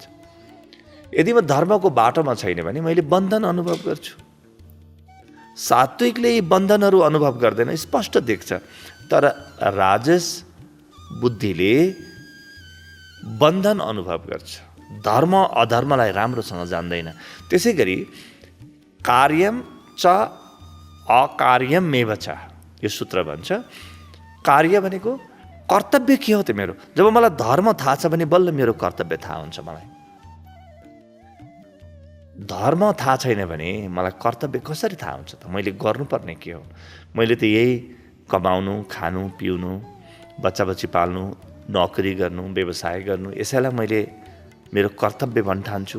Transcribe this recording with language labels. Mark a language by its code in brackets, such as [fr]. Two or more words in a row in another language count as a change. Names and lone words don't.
[ne] यदि म धर्मको बाटोमा छैन भने मैले बन्धन अनुभव गर्छु। सात्विकले यी बन्धनहरू अनुभव गर्दैन, स्पष्ट देख्छ। तर राजस बुद्धिले बन्धन अनुभव गर्छ, धर्म अधर्मलाई राम्रोसँग जान्दैन। [sa] त्यसै गरी कार्यम च अकार्यमेव च, [ne] यो सूत्र भन्छ। कार्य भनेको कर्तव्य के हो त मेरो। जब मलाई धर्म थाहा छ भने बल्ल मेरो कर्तव्य थाहा हुन्छ। मलाई धर्म थाहा छैन भने मलाई कर्तव्य कसरी थाहा हुन्छ त? मैले गर्नुपर्ने के हो? मैले त यही कमाउनु, खानु, पिउनु, बच्चा बच्ची पाल्नु, नोकरी गर्नु, व्यवसाय गर्नु, यसैलाई मैले मेरो कर्तव्य भन्ठान्छु।